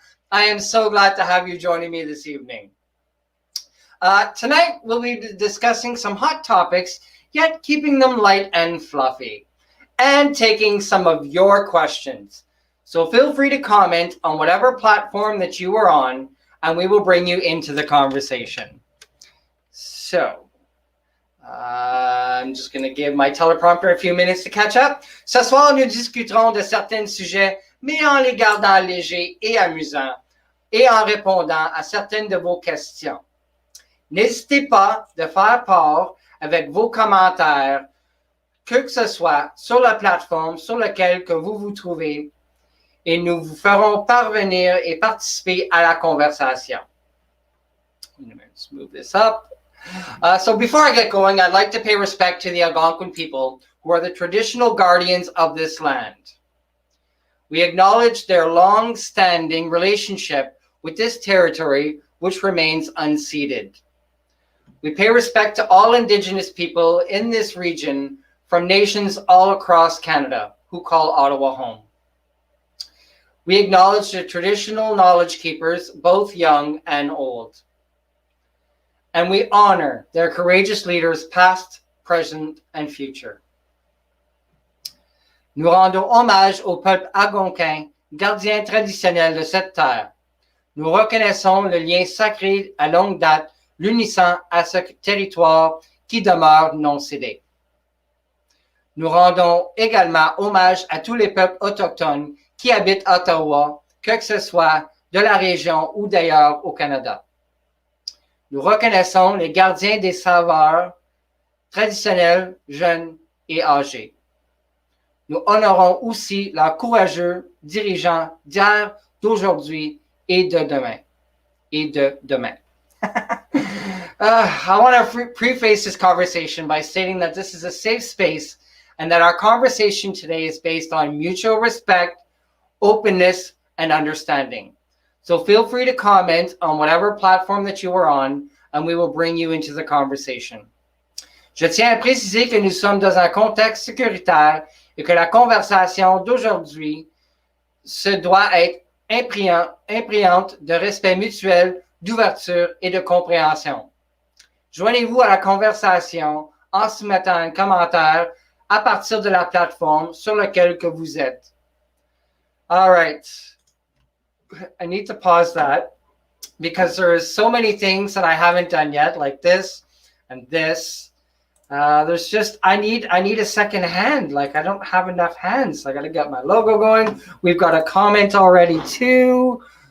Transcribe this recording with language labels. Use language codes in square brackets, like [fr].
[en] I am so glad to have you joining me this evening. Tonight, we'll be discussing some hot topics, yet keeping them light and fluffy, and taking some of your questions. So feel free to comment on whatever platform that you are on, and we will bring you into the conversation. So, I'm just going to give my teleprompter a few minutes to catch up. [fr] Ce soir, nous discuterons de certains sujets, mais en les gardant légers et amusants, et en répondant à certaines de vos questions. N'hésitez pas de faire part avec vos commentaires, que ce soit sur la plateforme sur laquelle que vous vous trouvez, et nous vous ferons parvenir et participer à la conversation. [en] Let's move this up. So before I get going, I'd like to pay respect to the Algonquin people, who are the traditional guardians of this land. We acknowledge their long-standing relationship with this territory, which remains unceded. We pay respect to all Indigenous people in this region from nations all across Canada who call Ottawa home. We acknowledge the traditional knowledge keepers, both young and old. And we honor their courageous leaders past, present, and future. [fr] Nous rendons hommage au peuple algonquin, gardien traditionnel de cette terre. Nous reconnaissons le lien sacré à longue date l'unissant à ce territoire qui demeure non cédé. Nous rendons également hommage à tous les peuples autochtones qui habitent Ottawa, que ce soit de la région ou d'ailleurs au Canada. Nous reconnaissons les gardiens des savoirs traditionnels, jeunes et âgés. Nous honorons aussi leurs courageux dirigeants d'hier, d'aujourd'hui et de demain. [en] I want to preface this conversation by stating that this is a safe space and that our conversation today is based on mutual respect, openness, and understanding. So feel free to comment on whatever platform that you are on, and we will bring you into the conversation. [fr] Je tiens à préciser que nous sommes dans un contexte sécuritaire et que la conversation d'aujourd'hui se doit être imprégnante de respect mutuel, d'ouverture et de compréhension. Joignez-vous à la conversation en soumettant un commentaire à partir de la plateforme sur laquelle que vous êtes. [en] All right. I need to pause that because there's so many things that I haven't done yet, like this and this. There's just, I need a second hand. Like I don't have enough hands. I got to get my logo going. We've got a comment already too.